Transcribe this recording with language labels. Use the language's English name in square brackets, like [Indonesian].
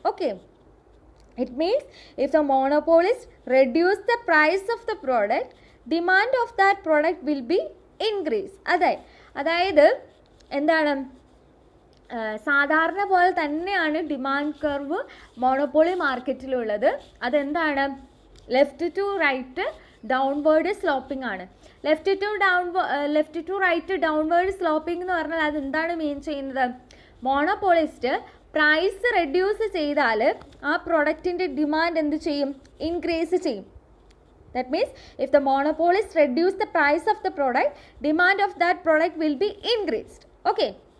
[English] Okay, it means if the monopolist reduce the price of the product, demand of that product will be increase. [Malayalam] അതായത് എന്താണ്, സാധാരണ പോലെ തന്നെയാണ് demand curve monopoly മാർക്കറ്റിലുള്ളത്. അതെന്താണ്? Left to right downward sloping ആണ്. Left to right downward sloping എന്ന് പറഞ്ഞാൽ അതെന്താണ് മീൻ ചെയ്യുന്നത്? മോണോപോളിസ്റ്റ് പ്രൈസ് റെഡ്യൂസ് ചെയ്താൽ ആ പ്രൊഡക്റ്റിൻ്റെ ഡിമാൻഡ് എന്ത് ചെയ്യും? ഇൻക്രീസ് ചെയ്യും. [English] That means if the monopolist reduce the price of the product, demand of that product will be increased. Okay.